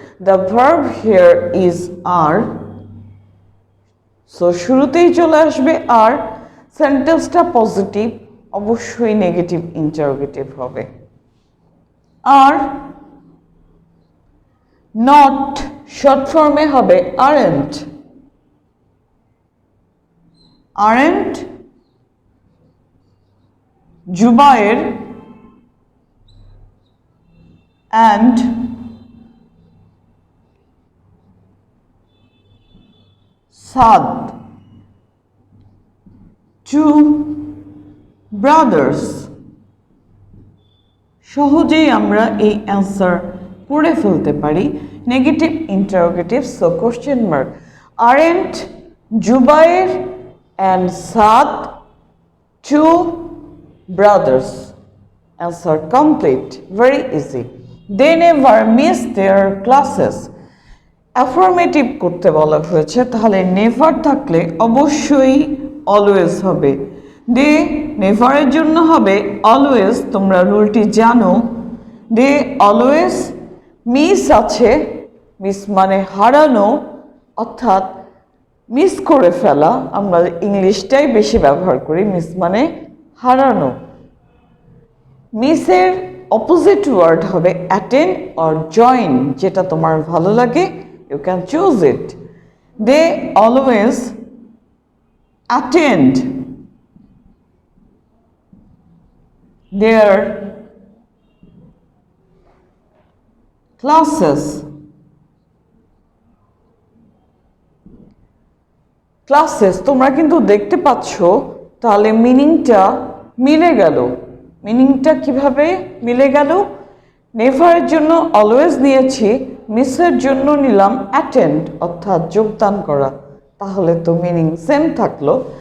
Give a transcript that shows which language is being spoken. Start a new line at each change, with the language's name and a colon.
English: The verb here is are.
Bangla: So শুরুতেই চলে আসবে আর, সেন্টেন্সটা পজিটিভ, অবশ্যই নেগেটিভ ইন্টারোগেটিভ হবে। আর নট শর্ট ফর্মে হবে aren't.
English: aren't Jubair and Saad 2 brothers.
Bangla: সহজেই আমরা এই অ্যান্সার করে ফেলতে পারি। Negative interrogative, so question mark.
English: aren't Jubair and Saad 2 brothers? Answer complete, very easy. They never miss their classes.
Bangla: Affirmative করতে বলা হয়েছে, তাহলে নেভার থাকলে অবশ্যই অলওয়েজ হবে। দে নেভারের জন্য হবে অলওয়েজ, তোমরা রুলটি জানো। দে অলওয়েজ, মিস আছে, মিস মানে হারানো, অর্থাৎ মিস করে ফেলা, আমরা ইংলিশটাই বেশি ব্যবহার করি, মিস মানে হারানো। মিসের অপোজিট ওয়ার্ড হবে অ্যাটেন্ড অর জয়েন, যেটা তোমার ভালো লাগে
English: you can choose it. They always attend their classes.
Bangla: Classes তোমরা কিন্তু দেখতে পাচ্ছ, তাহলে মিনিংটা মিলে গেল। মিনিংটা কিভাবে মিলে গেল? নেভারের জন্য অলওয়েজ নিয়েছি, মিসের জন্য নিলাম অ্যাটেন্ড অর্থাৎ যোগদান করা, তাহলে তো মিনিং সেম থাকলো।